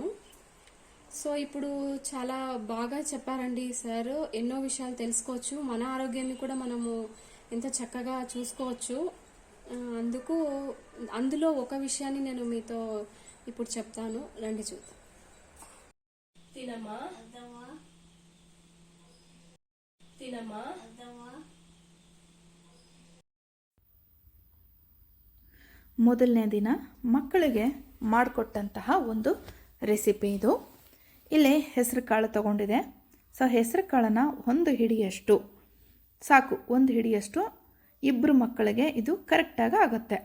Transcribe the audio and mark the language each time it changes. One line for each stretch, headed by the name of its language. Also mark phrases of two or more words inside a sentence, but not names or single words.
Telugu: సో ఇప్పుడు చాలా బాగా చెప్పారండి సార్, ఎన్నో విషయాలు తెలుసుకోవచ్చు, మన ఆరోగ్యాన్ని కూడా మనము ఎంత చక్కగా చూసుకోవచ్చు. అందులో ఒక విషయాన్ని నేను మీతో ఇప్పుడు చెప్తాను, రండి చూద్దాం. తినమ్మా తినమ్మా.
Kannada: ಮೊದಲನೇ ದಿನ ಮಕ್ಕಳಿಗೆ ಮಾಡಿಕೊಟ್ಟಂತಹ ಒಂದು ರೆಸಿಪಿ ಇದು. ಇಲ್ಲಿ ಹೆಸರು ಕಾಳು ತಗೊಂಡಿದೆ. ಸೊ ಹೆಸರು ಕಾಳನ್ನು 1 ಹಿಡಿಯಷ್ಟು ಸಾಕು, 1 ಹಿಡಿಯಷ್ಟು 2 ಮಕ್ಕಳಿಗೆ ಇದು ಕರೆಕ್ಟಾಗಿ ಆಗುತ್ತೆ.